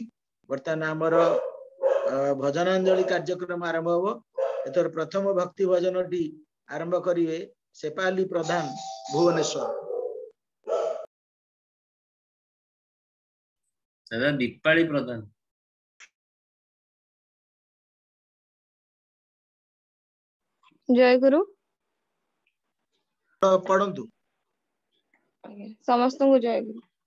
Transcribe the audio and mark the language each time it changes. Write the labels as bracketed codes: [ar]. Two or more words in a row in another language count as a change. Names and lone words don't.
[or] ବର୍ତ୍ତମାନ ଆମର ଭଜନାଞ୍ଜଳି କାର୍ଯ୍ୟକ୍ରମ ଆରମ୍ଭ ହେଉ। ଏଥର ପ୍ରଥମ ଭକ୍ତି ଭଜନ ଟି ଆରମ୍ଭ କରିବେ ସେପାଲି ପ୍ରଧାନ ଭୁବନେଶ୍ୱର। दादा दीपाली प्रधान। ଜୟ ଗୁରୁ। पढ़ंतु। ସମସ୍ତ କୁ ଜୟ ଗୁରୁ।